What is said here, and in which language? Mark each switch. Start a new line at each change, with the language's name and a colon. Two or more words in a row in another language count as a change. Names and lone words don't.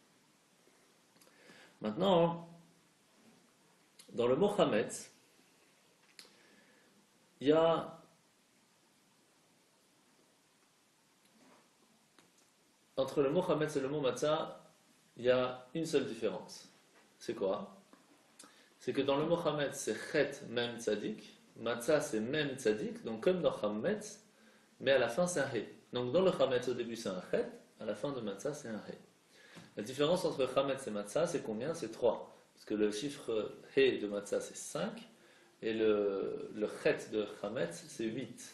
French: Maintenant, dans le mot chametz, il y a entre le mot chametz et le mot matzah, il y a une seule différence. C'est quoi? C'est que dans le mot chametz, c'est
Hebrew: חית מם צדיק,
French: matzah c'est même tzadik, donc comme dans chametz, mais à la fin c'est un he. Donc dans le chametz au début c'est un chet, à la fin de matzah c'est un he. La différence entre chametz et matzah c'est combien? C'est 3. Parce que le chiffre he de matzah c'est 5 et le chet de chametz c'est 8.